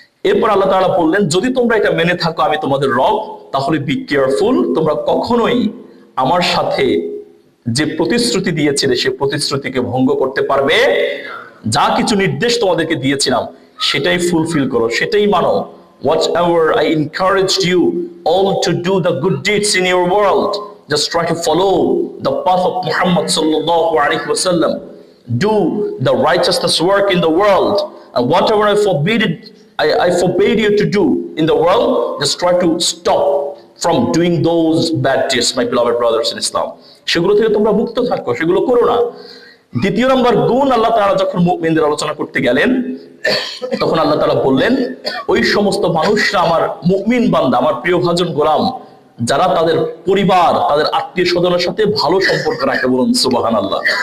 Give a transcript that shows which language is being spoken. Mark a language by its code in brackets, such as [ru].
[bn] এরপর আল্লাহ তাআলা বললেন, যদি তোমরা এটা মেনে থাকো আমি তোমাদের রব, তাহলে [en] be careful, [bn] তোমরা কখনোই আমার সাথে যে প্রতিশ্রুতি দিয়েছিলে সে প্রতিশ্রুতিকে ভঙ্গ করতে পারবে। যা কিছু নির্দেশ তোমাদেরকে দিয়েছিলাম সেটাই ফুলফিল করো, সেটাই মানো। [en] Whatever I encouraged you all to do the good deeds in your world, just try to follow the path of Muhammad sallallahu alaihi wasallam. Do the righteousness work in the world, and whatever I forbade you to do in the world, just try to stop from doing those bad deeds, my beloved brothers in Islam. [bn] সেগুলো থেকে তোমরা মুক্ত থাকো, সেগুলো করো না। দ্বিতীয় নম্বর গুণ, আল্লাহ তাআলা যখন মুমিনদের আলোচনা করতে গেলেন তখন আল্লাহ তাআলা বললেন, ওই সমস্ত মানুষরা আমার মুমিন বান্দা, আমার প্রিয় ভাজন গোলাম, যারা তাদের পরিবার, তাদের আত্মীয় স্বজনের সাথে ভালো সম্পর্ক রাখে। বলুন সুবহানাল্লাহ।